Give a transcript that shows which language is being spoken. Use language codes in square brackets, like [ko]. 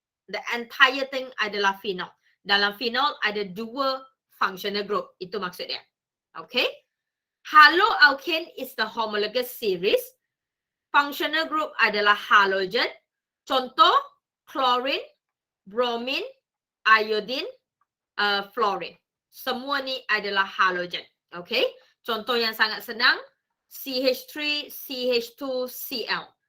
[en] The entire thing adalah phenol. [ms] Dalam phenol ada 2 functional group. Itu maksud dia. Okay? [en] Haloalkane is the homologous series. [ms] Functional group adalah halogen. Contoh, chlorine, bromine, iodine, fluorine. Semua ni adalah halogen. Okay. Contoh yang sangat senang, CH3, CH2, Cl.